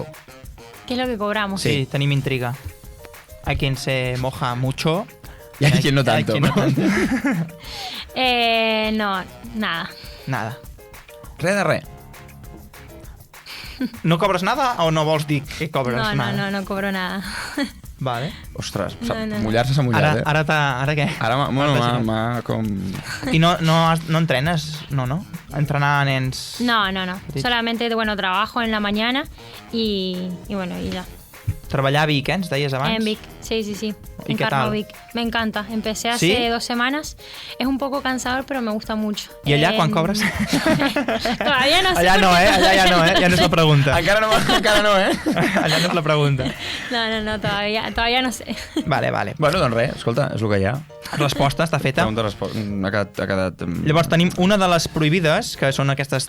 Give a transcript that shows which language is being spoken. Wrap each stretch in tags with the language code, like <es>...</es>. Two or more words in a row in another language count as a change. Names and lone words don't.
<es>¿Qué es lo que cobramos?</es> <ca>Sí, tenim intriga.</ca> <es>Hay quien se moja mucho. Y hay quien no Hay tanto. quien no tanto. No, nada. Nada.</es> <ca>Res de res. No cobres nada o no vols dir que cobres nada?</ca> <es>No cobro nada. Vale.</es> <ca>Ostres, No. mullar-se s'ha mullat, Ara què? Ara m'ha com... I no entrenes? No? Entrenar nens... No. Sí.</ca> <es>Solamente, bueno, trabajo en la mañana y bueno, y ya.</es> <ca>Treballar a Vic, ens deies abans?</ca> <es>En Vic, sí. ¿Y En qué Carmo tal? Vic. Me encanta. Empecé hace ¿Sí? 2 semanas. Es un poco cansador, pero me gusta mucho.</es> <ca>I allà, quan cobres?</ca> <es>Todavía no sé.</es> <ca>Allà no, Allà ja no, Ja no és la pregunta. Encara no, Allà no és la pregunta.</ca> <es>No, todavía no sé. Vale.</es> <ca>Bueno, doncs res, escolta, és el que hi ha. Resposta està feta. Ha quedat... Llavors tenim una de les prohibides, que són aquestes</ca>